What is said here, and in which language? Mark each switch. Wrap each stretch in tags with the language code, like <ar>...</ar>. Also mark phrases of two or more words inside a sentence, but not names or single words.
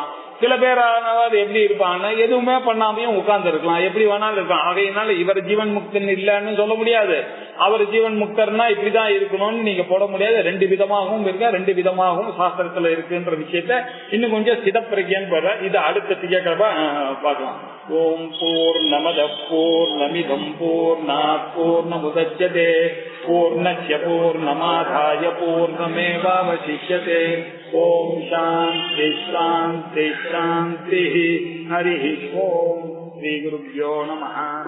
<ta>சில பேர் எப்படி இருப்பாங்கன்னா எதுவுமே பண்ணாமையும் உட்கார்ந்து இருக்கலாம், எப்படி வேணாலும் இருக்கலாம். ஆகையினால இவர் ஜீவன் முக்தன் இல்லன்னு சொல்ல முடியாது, அவர் ஜீவன் முக்தர்னா இப்படிதான் இருக்கணும்னு நீங்க போட முடியாது. 2 விதமாகவும் இருக்க, 2 விதமாகவும் சாஸ்திரத்துல இருக்குன்ற விஷயத்த இன்னும் கொஞ்சம் சிதப்பிரஜ்யன்னு போற. இது அடுத்த திங்கக்கிழமை பார்க்கலாம்.</ta> <sa>ओम् पूर्णमद पूर्णमिदं पूर्णात् पूर्णमुदच्यते पूर्णस्य पूर्णमादाय पूर्णमेवावशिष्यते. ओम् शान्ति शान्ति शान्ति. हरि ओम्। श्री गुरुभ्यो नमः.</sa>